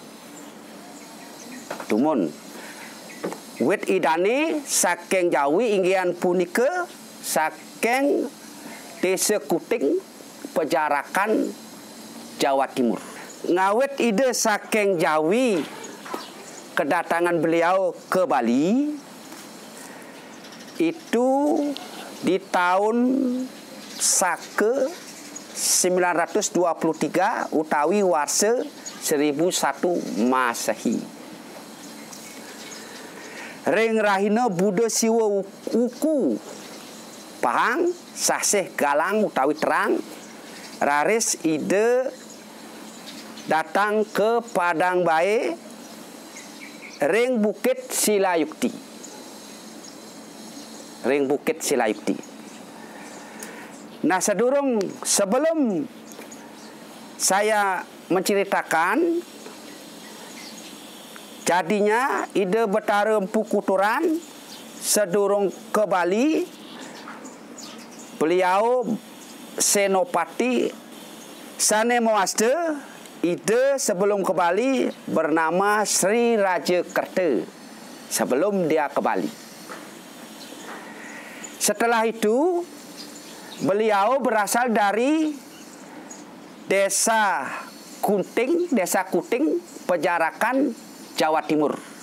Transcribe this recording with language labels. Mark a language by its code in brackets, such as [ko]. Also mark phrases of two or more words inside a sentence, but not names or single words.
[ban] Tumun wit idane saking Jawi inggian punika saking Desa Kuting, Pejarakan, Jawa Timur. Ngawit ide saking Jawi [id] kedatangan beliau ke Bali itu di tahun [ban] Sake 923 utawi Warsa 1001 Masehi. Ring rahina Buddha Siwa Uku Pahang sasih galang utawi terang, raris Ide [id] datang ke [ban] Padang Bae ring Bukit Silayukti. [id] Nah, sebelum saya menceritakan jadinya Ide Betara Empu Kuturan sedurung ke Bali, beliau [ban] senopati sane mewaste Ide [id] sebelum ke Bali bernama Sri Raja Kerta sebelum dia ke Bali. Setelah itu beliau berasal dari Desa Kuting, Pejarakan, Jawa Timur.